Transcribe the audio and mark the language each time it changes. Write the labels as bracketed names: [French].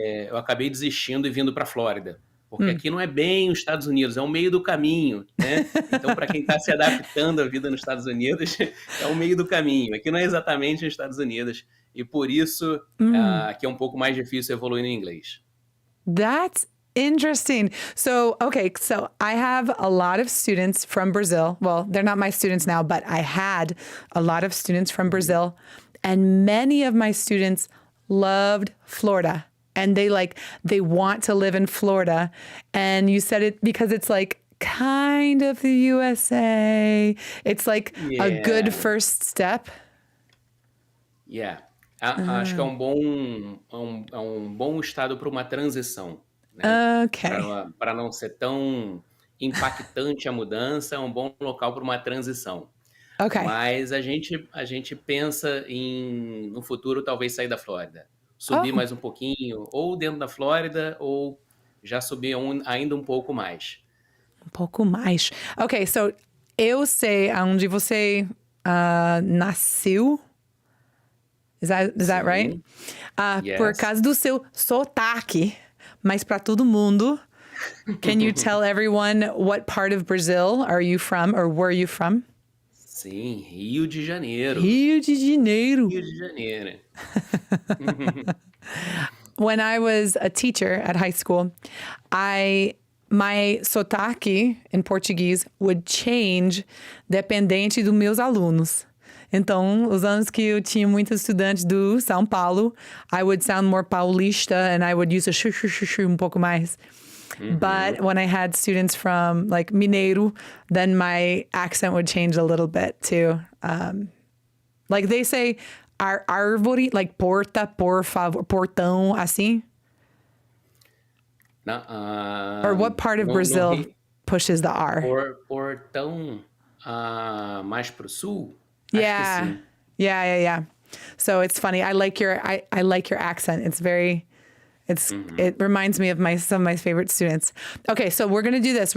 [Portuguese] Eu acabei desistindo e vindo para a Flórida. Porque aqui não é bem os Estados Unidos, é o meio do caminho, né? Então, para quem está se adaptando à vida nos Estados Unidos, é o meio do caminho. Aqui não é exatamente os Estados Unidos. E por isso, aqui é um pouco mais difícil evoluir no inglês. [English] That's interesting. So I have a lot of students from Brazil. Well, they're not my students now, but I had a lot of students from Brazil. And many of my students loved Florida. And they want to live in Florida. And you said it because it's like kind of the USA. It's like a good first step. Yeah. [Portuguese] Acho que é um bom estado para uma transição. Né? [English] Okay. [Portuguese] Para não ser tão impactante a mudança, é um bom local para uma transição. [English] Okay. [Portuguese] Mas a gente pensa no futuro talvez sair da Flórida. Subir mais um pouquinho, ou dentro da Flórida, ou já subir ainda um pouco mais. Um pouco mais. Ok, so eu sei onde você nasceu. [English] Is that right? Yes. [Portuguese] Por causa do seu sotaque. Mas para todo mundo, [English] can you tell everyone what part of Brazil are you from or were you from? [Portuguese] Sim, Rio de Janeiro. Rio de Janeiro. Rio de Janeiro. [English] When I was a teacher at high school, my sotaque in Portuguese would change [Portuguese] dependente dos meus alunos. Então, os anos que eu tinha muitos estudantes do São Paulo, [English] I would sound more paulista and I would use a shu [Portuguese] um pouco mais. [English] But when I had students from like Mineiro, then my accent would change a little bit too. Like they say, [Portuguese] árvore, like porta, por favor, portão, assim. [English] Or what part of Brazil pushes the R? [Portuguese] Portão mais pro sul? [English] Yeah. [Portuguese] Acho que sim. [English] Yeah. So it's funny. I like your accent. It's very. It reminds me of some of my favorite students. Okay, so we're going to do this.